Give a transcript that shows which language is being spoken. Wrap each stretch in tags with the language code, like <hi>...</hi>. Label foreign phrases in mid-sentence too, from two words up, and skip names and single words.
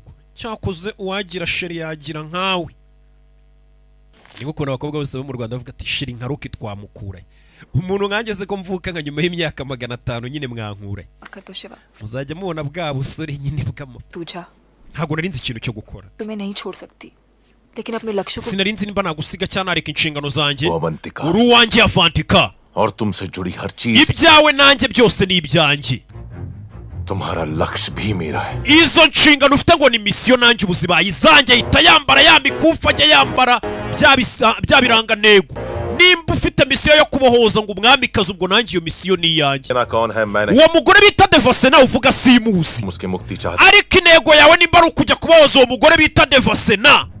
<rw>Cyakoze uwagira sheri yagira nkawe. Niko kuna abakobwa bose bo mu Rwanda bavuga ati sheri nka Roki twamukura. Umuntu nkangeze ko mvuka nka nyuma y'imyaka 500 nyine mwankura. Muzajya mubona bwa busore nyine bwamo. Ntago nari nzi ikintu cyo gukora.</rw> <hi>लेकिन अपने लक्ष्य को</hi> <rw>sinarinzi nimba nagusiga cyane nareka inshingano zanjye</rw> <hi>वो अवंतिका</hi> <rw>uri uwanjye Avantika</rw> <hi>और तुमसे जुड़ी हर चीज</hi> <rw>ibyawe nanjye byose ni ibyanjye</rw> <hi>तुम्हारा लक्ष्य भी मेरा है</hi> <rw>izo nshingano ufite ngo ni misiyo nanjye ubuzibaye izanjye ahita yambara ya mikufa ajya yambara bya birangantego nimba ufite misiyo yo kubohoza ngo umwamikazi ubwo nanjye iyo misiyo ni iyanjye uwo mugore bita Devasena uvuga simuzi ariko intego yawe nimba ari ukujya kubohoza uwo mugore bita Devasena</rw>